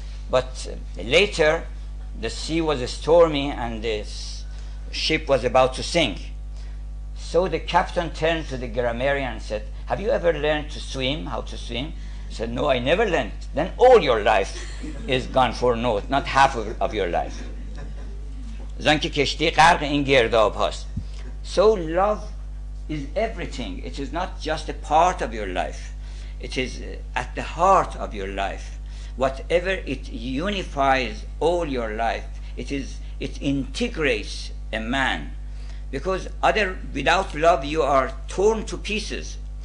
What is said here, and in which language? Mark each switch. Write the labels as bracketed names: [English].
[English] But later, the sea was stormy and the ship was about to sink. So the captain turned to the grammarian and said, have you ever learned to swim, how to swim? He said, no, I never learned. Then all your life is gone for naught, not half of your life. [Persian] زانکه کشتی غرق این گرداب هاست. [English] So love is everything. It is not just a part of your life. It is at the heart of your life. Whatever it unifies all your life, it integrates a man. Because without love you are torn to pieces.